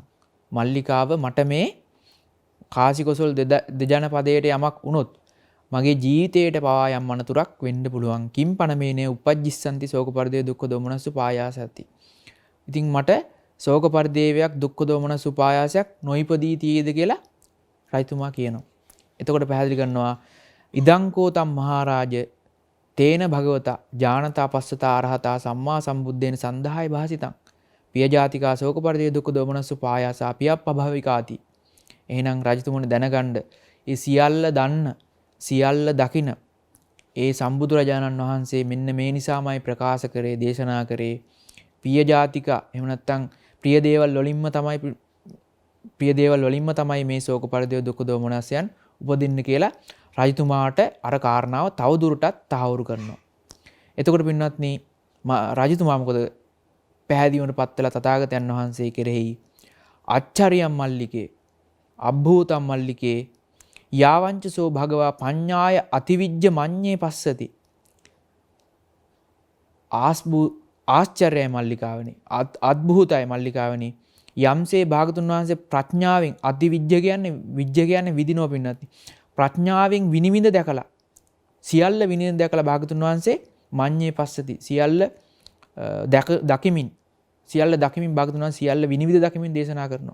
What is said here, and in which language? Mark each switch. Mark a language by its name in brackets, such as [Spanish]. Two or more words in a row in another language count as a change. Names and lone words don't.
[Sinhala] මල්ලිකාව මට මේ කාසි කොසල් දෙජනපදයට යමක් වුණොත් මගේ ජීවිතයට පවා යම් අනතුරක් වෙන්න පුළුවන්. [Pali] කිම් පනමේනේ උපජ්ජිස්සanti ශෝක පරිදේව දුක්ඛ දෝමනසු පායාසති. [Sinhala] ඉතින් මට ශෝක පරිදේවයක් දුක්ඛ දෝමනසු පායාසයක් නොයිපදී තියේද කියලා රජතුමා කියනවා. එතකොට පැහැදිලි කරනවා [Pali] ඉදංකෝ තම් මහරජ තේන භගවතා ඥානතා පස්සතා අරහතා සම්මා සම්බුද්දේන සන්දහාය භාසිතං පිය ජාතිකා ශෝක පරිදේව දුක්ඛ දෝමනසු පායාසා පියප්පභවිකාති. [Sinhala] එහෙනම් රජතුමනි දැනගන්න ඒ සියල්ල දන්න සියල්ල දකින ඒ සම්බුදුරජාණන් වහන්සේ මෙන්න මේ නිසාමයි ප්‍රකාශ කරේ දේශනා කරේ පිය ජාතික එහෙම නැත්නම් ප්‍රිය දේවල් වලින්ම තමයි මේ ශෝක පරිදේව දුක්ඛ දෝමනස්යන් උපදින්න කියලා රජතුමාට අර කාරණාව තවදුරටත් තහවුරු කරනවා. එතකොට පින්වත්නි රජතුමා මොකද පැහැදීමට පත්වලා තථාගතයන් වහන්සේ කෙරෙහි [Pali] අච්චරියම් මල්ලිකේ අබ්භූතම් මල්ලිකේ යාවංචසෝ භගවා පඤ්ඤාය අතිවිජ්ජ මඤ්ඤේ පස්සති. [Sinhala] ආශ්චර්යයි මල්ලිකාවනි අද්භූතයි මල්ලිකාවනි යම්සේ භාගතුන් වහන්සේ ප්‍රඥාවෙන් අතිවිජ්ජ කියන්නේ විදිනවා පින්නත් ප්‍රඥාවෙන් විනිවිද දැකලා සියල්ල විනිවිද දැකලා භාගතුන් වහන්සේ [Pali] මඤ්ඤේ පස්සති [Sinhala] සියල්ල දකිමින් භාගතුන් වහන්සේ සියල්ල විනිවිද දකිමින් දේශනා කරනවා.